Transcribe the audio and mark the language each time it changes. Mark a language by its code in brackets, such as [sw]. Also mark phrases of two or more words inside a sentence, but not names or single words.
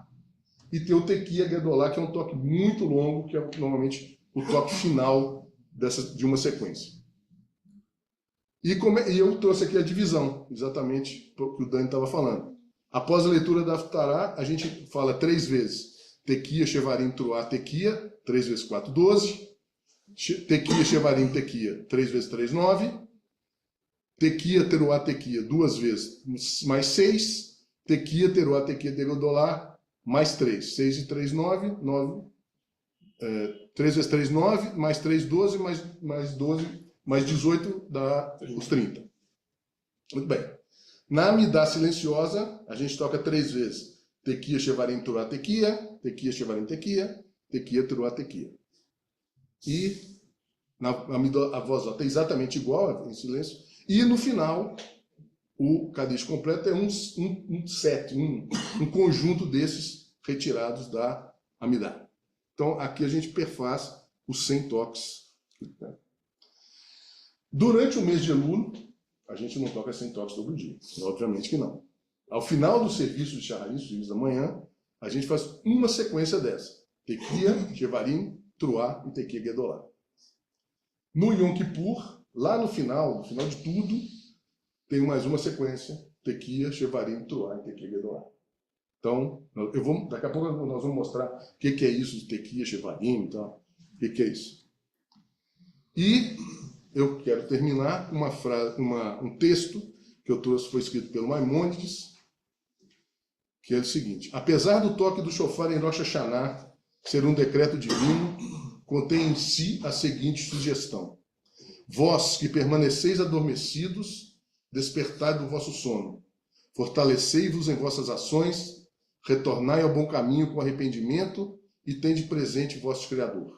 [pt] E tem o [he] תקיעה גדולה, [pt] que é um toque muito longo, que é normalmente o toque final de uma sequência. E eu trouxe aqui a divisão, exatamente o que o Dani estava falando. Após a leitura da Haftarah, a gente fala 3 vezes. [he] תקיעה, שברים, תרועה, תקיעה, 3 vezes 4, 12. תקיעה, שברים, תקיעה, 3 vezes 3, 9. תקיעה, תרועה, תקיעה, 2 [pt] vezes mais [he] 6. תקיעה, תרועה, תקיעה, גדולה, [pt] mais 3. 6 e 3, 9. 3 vezes 3, 9. Mais 3, 12. Mais 12, mais 18 dá os 30. Muito bem. Na Amidah silenciosa, a gente toca 3 vezes. [he] תקיעה, שברים, תרועה, תקיעה. תקיעה, שברים, תקיעה. תקיעה, תרועה, תקיעה. [pt] E na Amidah, a voz alta é exatamente igual, em silêncio. E no final, o Kadish completo é um set, um conjunto desses retirados da Amidah. Então, aqui a gente perfaz os 100 toques. Durante o mês de Elul, a gente não toca 100 toques todo dia. Obviamente que não. Ao final do serviço de Shaharit, serviço da manhã, a gente faz uma sequência dessa. [he] תקיעה, שברים, תרועה e תקיעה גדולה. [pt] No Yom Kippur, lá no final de tudo, tem mais uma sequência. [he] תקיעה, שברים, תרועה e תקיעה גדולה. [pt] Então, daqui a pouco nós vamos mostrar o que é isso de [he] תקיעה, שברים [pt] e tal. O que é isso. E eu quero terminar com um texto que eu trouxe, foi escrito pelo Maimônides, que é o seguinte: apesar do toque do shofar em Rosh Hashanah ser um decreto divino, contém em si a seguinte sugestão: vós que permaneceis adormecidos, despertai do vosso sono, fortalecei-vos em vossas ações, retornai ao bom caminho com arrependimento e tende presente vosso Criador.